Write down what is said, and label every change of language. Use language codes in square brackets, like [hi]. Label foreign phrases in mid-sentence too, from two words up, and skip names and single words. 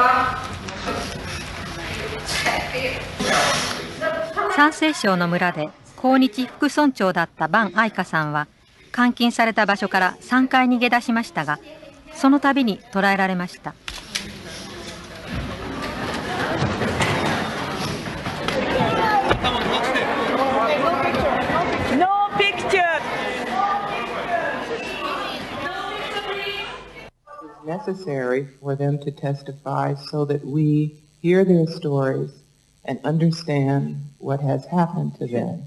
[ja] 山西省の村で抗日副村長だった伴愛華さんは監禁された場所から3回逃げ出しましたが、その度に捕らえられました。 [en] Necessary for them to testify so that we hear their stories and understand what has happened to them.